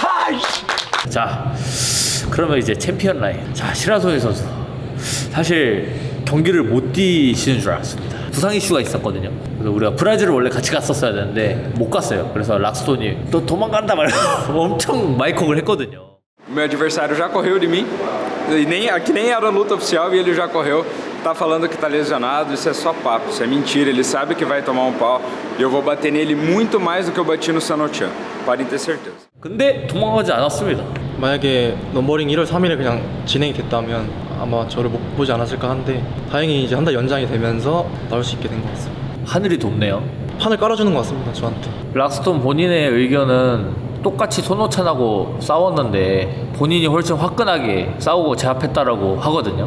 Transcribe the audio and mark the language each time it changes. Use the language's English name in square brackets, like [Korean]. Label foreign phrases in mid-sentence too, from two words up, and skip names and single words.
[Korean] 자, 그러면 이제 챔피언 라인. 자, 시라소니 선수. 사실 경기를 못 뛰시는 줄 알았습니다. 부상 이슈가 있었거든요. 그래서 우리가 브라질을 원래 같이 갔었어야 되는데 못 갔어요. 그래서 락스톤이 또 도망간다 말고 엄청 마이콕을 했거든요. [Portuguese] O meu adversário já correu de mim, e que nem era luta oficial e ele já correu. Tá falando que tá lesionado, isso é só papo, isso é mentira. Ele sabe que vai tomar um pau e eu vou bater nele muito mais do que eu bati no Sanochan. Podem ter certeza. [Korean] 근데 도망가지 않았습니다. 만약에 넘버링 1월 3일에 그냥 진행이 됐다면 아마 저를 못 보지 않았을까 한데 다행히 이제 한 달 연장이 되면서 나올 수 있게 된 것 같습니다. 하늘이 돕네요. 판을 깔아주는 것 같습니다 저한테. 락스톤 본인의 의견은 똑같이 손오찬하고 싸웠는데 본인이 훨씬 화끈하게 싸우고 제압했다라고 하거든요.